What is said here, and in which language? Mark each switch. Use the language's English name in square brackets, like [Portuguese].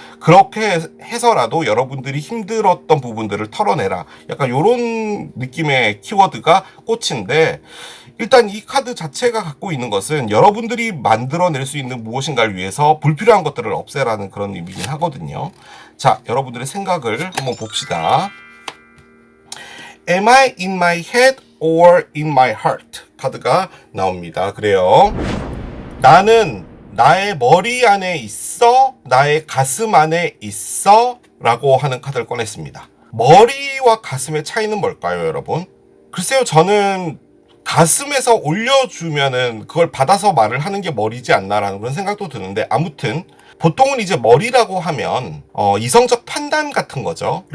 [Korean] 그렇게 해서라도 여러분들이 힘들었던 부분들을 털어내라, 약간 요런 느낌의 키워드가 꽃인데, 일단 이 카드 자체가 갖고 있는 것은 여러분들이 만들어낼 수 있는 무엇인가를 위해서 불필요한 것들을 없애라는 그런 의미긴 하거든요. 자, 여러분들의 생각을 한번 봅시다. [English] Am I in my head or in my heart? [Korean] 카드가 나옵니다. 그래요. 나는 나의 머리 안에 있어? 나의 가슴 안에 있어? 라고 하는 카드를 꺼냈습니다. 머리와 가슴의 차이는 뭘까요, 여러분? 글쎄요, 저는 가슴에서 올려주면은 그걸 받아서 말을 하는 게 머리지 않나라는 그런 생각도 드는데, 아무튼 보통은 이제 머리라고 하면 이성적 판단 같은 거죠.